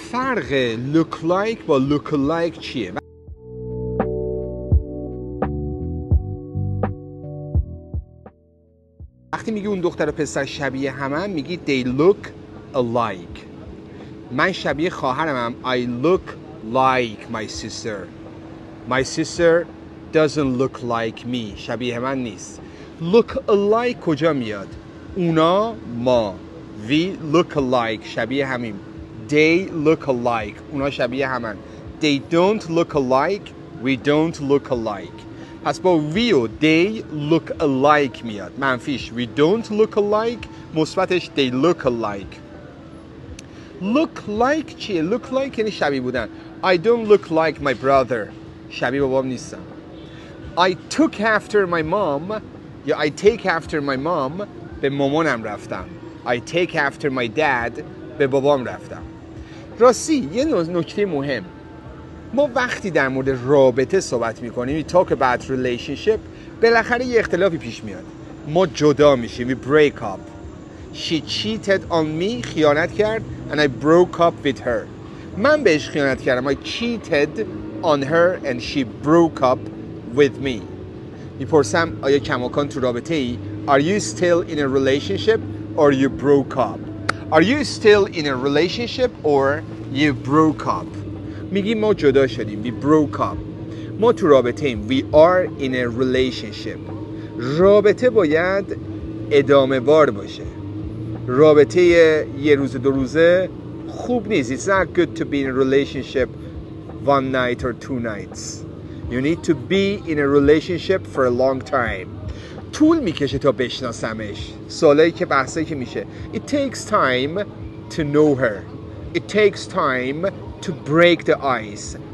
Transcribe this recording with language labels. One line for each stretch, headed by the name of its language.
Persian: فرق look like با look alike چیه؟ وقتی میگی اون دختر و پسر شبیه همن میگی
English: they look alike.
Persian: من شبیه خواهرمم
English: I look like my sister. My sister doesn't look like me.
Persian: شبیه من نیست. Look alike کجا میاد؟ اونا ما.
English: We look alike
Persian: شبیه همیم.
English: They look alike
Persian: اونا شبیه همن.
English: They don't look alike. We don't look alike.
Persian: پس با
English: we و they look alike
Persian: میاد. منفیش
English: we don't look alike،
Persian: مثبتش
English: they look alike. Look like
Persian: چیه؟
English: Look like
Persian: یعنی شبیه بودن.
English: I don't look like my brother.
Persian: شبیه بابام نیستم.
English: I took after my mom
Persian: یا
English: I take after my mom
Persian: به مامانم رفتم.
English: I take after my dad
Persian: به بابام رفتم. راستی یه نکته مهم، ما وقتی در مورد رابطه صحبت میکنیم
English: we talk about relationship
Persian: بالاخره یه اختلافی پیش میاد. ما جدا میشیم.
English: we break up. She cheated on me
Persian: خیانت کرد
English: and I broke up with her.
Persian: من بهش خیانت کردم.
English: I cheated on her and she broke up with me.
Persian: میپرسم آیا کماکان تو رابطه ای؟
English: Are you still in a relationship or you broke up? Are you still in a relationship or you broke up?
Persian: میگیم ما جدا شدیم.
English: We broke up.
Persian: ما تو رابطه ایم.
English: We are in a relationship.
Persian: رابطه باید ادامه وار باشه. رابطه یه روز دو روزه خوب نیست.
English: It's not good to be in a relationship one night or two nights. You need to be in a relationship for a long time.
Persian: طول میکشه تا بشناسمش. سوالایی که بحثایی که میشه.
English: It takes time to know her. It takes time to break the ice.